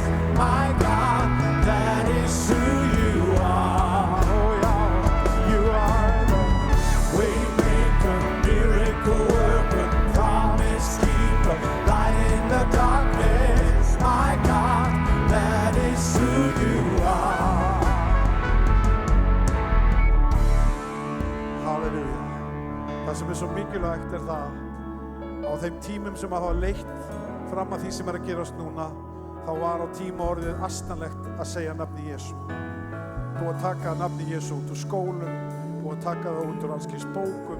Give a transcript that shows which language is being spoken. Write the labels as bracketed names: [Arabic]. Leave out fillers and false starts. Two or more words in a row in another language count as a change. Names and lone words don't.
[English] My God, that is who you are. oh yeah. You are the Waymaker, miracle worker, promise keeper, light in the darkness. My God, that is who you are. Halleluja. [Icelandic] Það sem er svo mikilvægt er það á þeim tímum sem hafa leitt fram að því sem er að gerast núna, þá var á tíma orðið astanlegt að segja nafni Jesú. Búið að taka nafni Jesú út úr skólum, búið að taka það út úr alls kyns bókum.